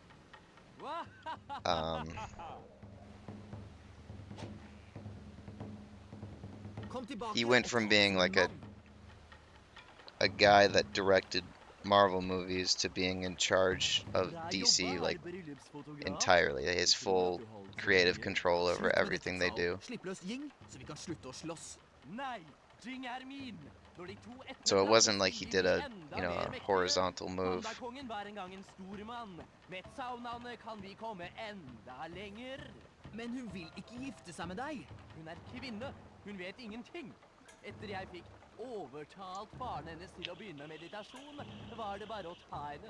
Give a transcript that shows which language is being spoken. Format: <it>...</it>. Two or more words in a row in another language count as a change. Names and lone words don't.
<en>he went from being like a guy that directed Marvel movies to being in charge of DC like entirely. He has full creative control over everything they do. So it wasn't like he did a, you know, a horizontal move.</en> <no>Men hun vil ikke gifte seg med deg. Hun er kvinne. Hun vet ingenting. Etter jeg fikk overtalt faren hennes til å begynne med meditasjon, var det bare å ta henne.</no>